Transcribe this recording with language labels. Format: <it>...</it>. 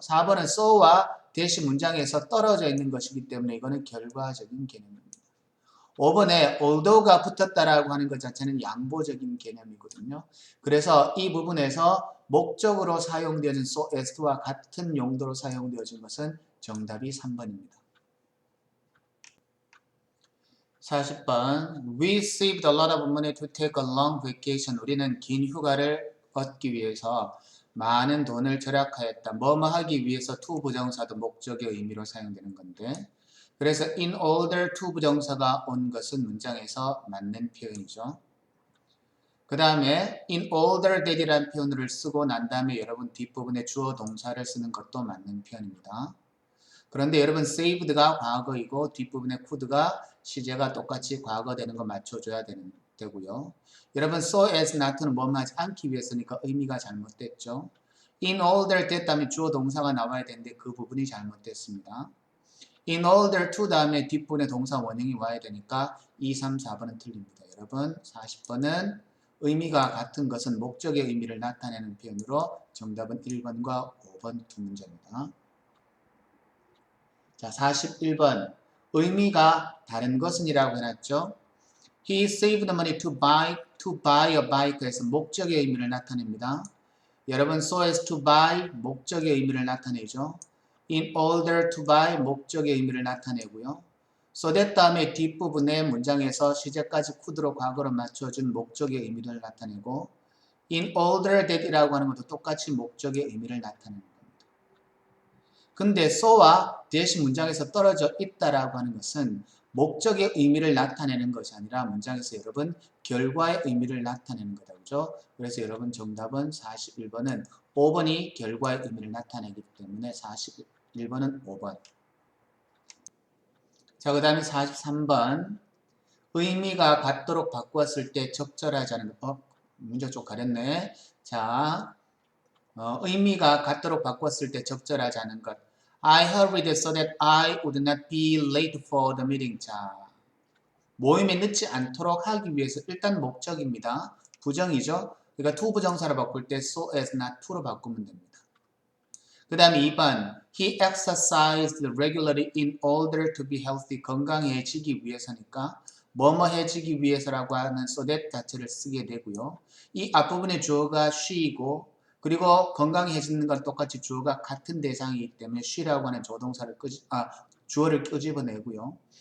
<ko>4번은 so와 대시 문장에서 떨어져 있는 것이기 때문에 이거는 결과적인 개념입니다. 5번에 although가 붙었다라고 하는 것 자체는 양보적인 개념이거든요. 그래서 이 부분에서 목적으로 사용되어진 so as to와 같은 용도로 사용되어진 것은 정답이 3번입니다.</ko> <en>40번 We saved a lot of money to take a long vacation.</en> <ko>우리는 긴 휴가를 얻기 위해서 많은 돈을 절약하였다. 뭐뭐 하기 위해서 to 부정사도 목적의 의미로 사용되는 건데 그래서 in order to 부정사가 온 것은 문장에서 맞는 표현이죠. 그 다음에 in order that이라는 표현을 쓰고 난 다음에 여러분 뒷부분에 주어 동사를 쓰는 것도 맞는 표현입니다. 그런데 여러분 saved가 과거이고 뒷부분에 could가 시제가 똑같이 과거 되는 거 맞춰줘야 되고요. 여러분 so as not는 뭐뭐 하지 않기 위해서니까 의미가 잘못됐죠. in order that 다음에 주어 동사가 나와야 되는데 그 부분이 잘못됐습니다. in order to 다음에 뒷부분에 동사 원형이 와야 되니까 2, 3, 4번은 틀립니다. 여러분 40번은 의미가 같은 것은 목적의 의미를 나타내는 표현으로 정답은 1번과 5번 두 문제입니다. 자, 41번 의미가 다른 것은 이라고 해놨죠.</ko> <en>He saved money to buy a bike에서</en> <ko>목적의 의미를 나타냅니다. 여러분 so as to buy 목적의 의미를 나타내죠. in order to buy 목적의 의미를 나타내고요. so that 다음에 뒷부분의 문장에서 시제까지 could로 과거로 맞춰준 목적의 의미를 나타내고 in order that이라고 하는 것도 똑같이 목적의 의미를 나타내는 겁니다. 근데 so와 that 문장에서 떨어져 있다라고 하는 것은 목적의 의미를 나타내는 것이 아니라 문장에서 여러분 결과의 의미를 나타내는 거다. 그죠? 그래서 여러분 정답은 41번은 5번이 결과의 의미를 나타내기 때문에 41번은 5번. 자, 그 다음에 43번 의미가 같도록 바꾸었을 때 적절하지 않은 문제 쪽 가렸네. 자, 의미가 같도록 바꾸었을 때 적절하지 않은 것.</ko> <en>I hurried so that I would not be late for the meeting.</en> <ko>자, 모임에 늦지 않도록 하기 위해서 일단 목적입니다. 부정이죠. 그러니까 to 부정사로 바꿀 때 so as not to로 바꾸면 됩니다. 그 다음에 2번</ko> <en>He exercised regularly in order to be healthy.</en> <ko>건강해지기 위해서니까 뭐뭐해지기 위해서라고 하는 so that 자체를 쓰게 되고요. 이 앞부분의 주어가 she이고 그리고 건강해지는 건 똑같이 주어가 같은 대상이기 때문에 she라고 하는 주어를 끄집어내고요.</ko>